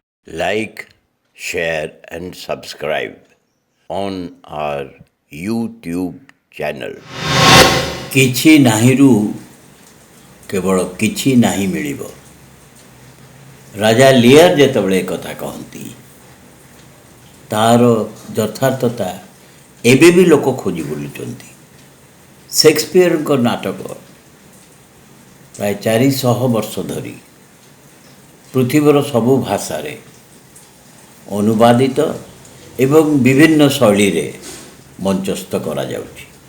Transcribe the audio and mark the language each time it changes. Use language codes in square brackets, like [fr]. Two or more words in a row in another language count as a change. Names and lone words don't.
[en] like, share, and subscribe on our YouTube channel. [or] କିଛି ନାହିଁରୁ କେବଳ କିଛି ନାହିଁ ମିଳିବ। ରାଜା ଲିୟର ଯେତେବେଳେ କଥା କହନ୍ତି ତାର ଯଥାର୍ଥତା ଏବେ ବି ଲୋକ ଖୋଜି ବୁଲୁଛନ୍ତି। ସେକ୍ସପିୟରଙ୍କ ନାଟକ ପ୍ରାୟ 400 ବର୍ଷ ଧରି ପୃଥିବୀର ସବୁ ଭାଷାରେ ଅନୁବାଦିତ ଏବଂ ବିଭିନ୍ନ ଶୈଳୀରେ ମଞ୍ଚସ୍ଥ କରାଯାଉଛି।